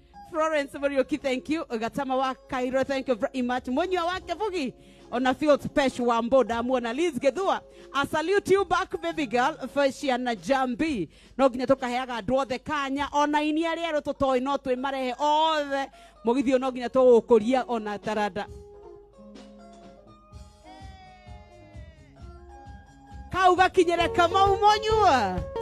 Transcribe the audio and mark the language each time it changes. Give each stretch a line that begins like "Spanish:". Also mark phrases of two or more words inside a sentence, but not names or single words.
English: Florence Muriuki, thank you. Gatama wa Cairo, thank you very much.
Kikuyu: Munywa wa Kevugi, ona Field Pesh wa Mbo, ndamuona.
English: Liz Githua, I salute you back, baby girl. Fashion Jambi.
Kikuyu: No nginya tũkaheaga andũ othe kanya. Ona ini arĩa erũ tũtoĩ no twĩmarehe othe. Mũgithi ũyũ no nginya tũgũkũria ona taranda. Kau gakinyĩre Kamau Munywa.